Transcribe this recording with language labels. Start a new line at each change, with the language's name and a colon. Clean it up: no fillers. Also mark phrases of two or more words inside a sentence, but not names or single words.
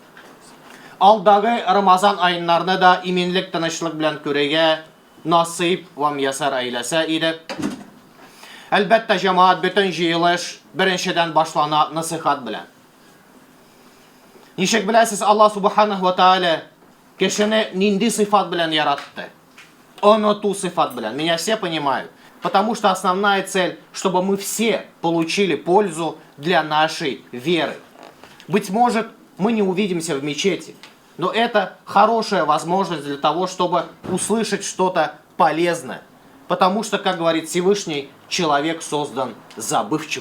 Tatar: Алдагы Рамазан айннарны да иминлек, тынычлык белән күрергә насыйп ва миясар әйләсә иде. Әлбәттә, җәмәгать бөтен җыелыш беренчедән башлана насихат белән. Ничек беләсез,
Arabic: الله سبحانه وتعالى
Tatar: кешене нинди сыйфат белән яратты? Оноту сыйфат белән.
Russian: Меня все понимают. Потому что основная цель, чтобы мы все получили пользу для нашей веры. Быть может, мы не увидимся в мечети, но это хорошая возможность для того, чтобы услышать что-то полезное. Потому что, как говорит Всевышний, человек создан забывчивым.